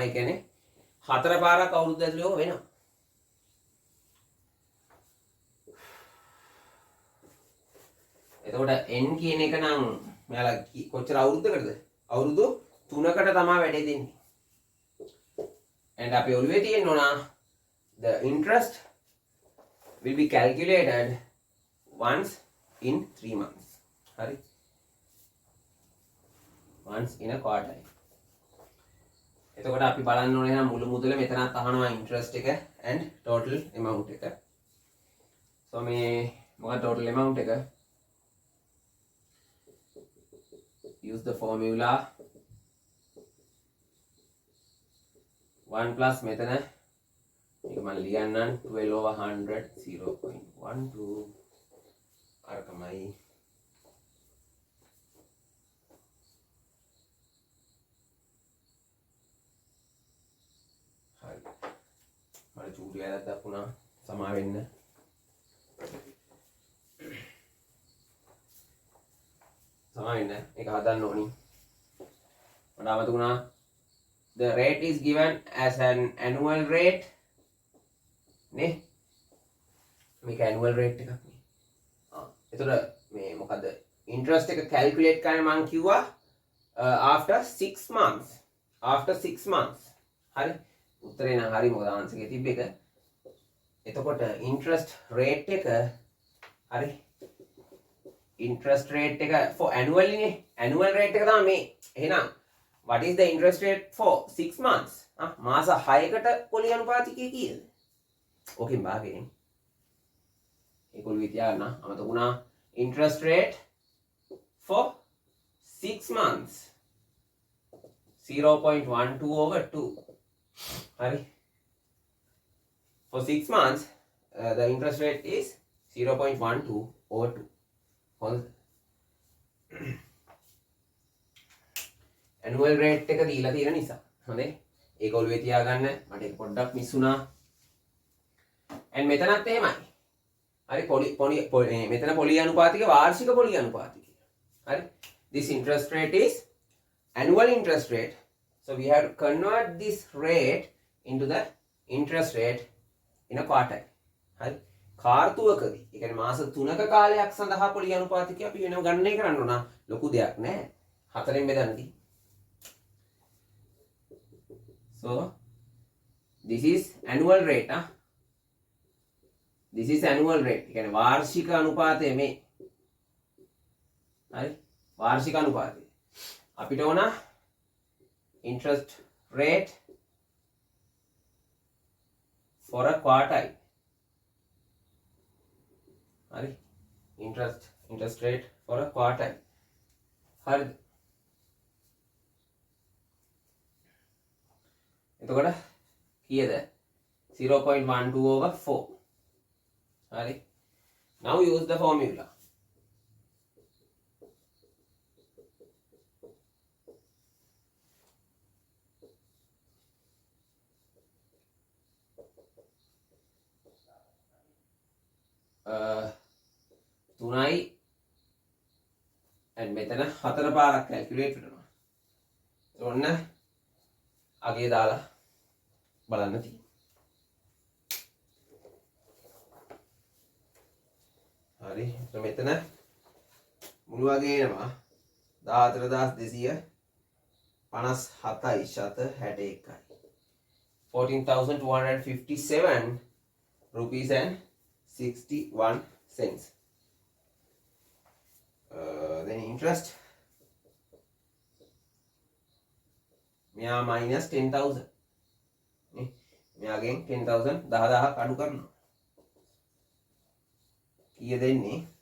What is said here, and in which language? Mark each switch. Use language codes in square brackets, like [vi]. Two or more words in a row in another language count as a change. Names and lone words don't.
[si] ඒ කියන්නේ 4 පාරක් අවුරුද්ද ඇතුලේ ඕක වෙනවා. එතකොට n කියන එක නම් මෙයාලා කොච්චර අවුරුද්දකටද? අවුරුදු 3කට තමයි වැඩේ දෙන්නේ. and අපි ඔළුවේ තියෙන්න ඕන [en] the interest will be calculated once in 3 months. [si] Hari. [en] Once in a quarter. [si] එතකොට අපි බලන්න ඕනේ එහෙනම් මුළු මුදල මෙතනත් අහනවා interest එක and [en] total amount [si] එක. So මේ මොකක්ද [en] total amount [si] එක? [en] Use the formula 1 plus [si] මෙතන මේක මම ලියන්නම් 12/100 0.12 අරකමයි හරි මට චූටි වැරද්දක් වුණා සමා වෙන්න ඒක හදන්න ඕනි මට අමතකුණා [en] the rate is given as an annual rate [si] නේ මේක [en] annual rate [si] එකක් නේ එතකොට මේ මොකද interest එක calculate කරන්න මම කිව්වා [en] after 6 months [si] හරි උත්තරේ නම් හරි මොකද ආන්සර් එකේ තිබ්බ එක එතකොට [en] interest rate [si] එක හරි [en] interest rate [si] එක [en] for annually [si] නේ [en] annual rate [si] එක තමයි මේ එහෙනම් [en] what is the interest rate for 6 months [si] මාස 6කට පොලි අනුපාතිකය කීයද ඕකෙන් භාගයෙන් ඒගොල්ලෝ විද්‍යාව නා අමතකුණා [en] interest rate for 6 months 0.12 over 2 හරි for 6 months the interest rate is 0.12 over 2 හොඳද annual rate [si] එක දීලා තියෙන නිසා හොඳේ ඒක ඔළුවේ තියාගන්න මට ඒක පොඩ්ඩක් මිස් වුණා and මෙතනත් එහෙමයි හරි පොලි මෙතන පොලි අනුපාතික වාර්ෂික පොලි අනුපාතිකය හරි [en] this interest rate is annual interest rate so we have to convert this rate into the interest rate in a quarter [si] හරි කාර්තුවකදී ඒ කියන්නේ මාස 3ක කාලයක් සඳහා පොලි අනුපාතිකය අපි වෙනම ගණනය කරන්න ඕන ලොකු දෙයක් නෑ 4ෙන් බෙදන්නදී [en] so this is annual rate this is annual rate [si] ඒ කියන්නේ වාර්ෂික අනුපාතය මේ හරි වාර්ෂික අනුපාතය අපිට ඕන [en] interest rate for a quartile හරි interest rate for a quartile [si] හරි එතකොට කීයද [en] 0.12 over 4 හරි now use the formula [si] තුනයි and මෙතන 4 පාරක් calculate කරනවා ඔන්න අගේ දාලා බලන්න තියෙනවා හරි මෙතන මුළු වගේ එනවා 14257යි ශත 61යි [en] 14,257 rupees and 61 cents then interest [si] මෙයා minus 10,000 නේ. මෙයාගෙන් 10,000 10,000ක් අඩු කරනවා. කීය දෙන්නේ?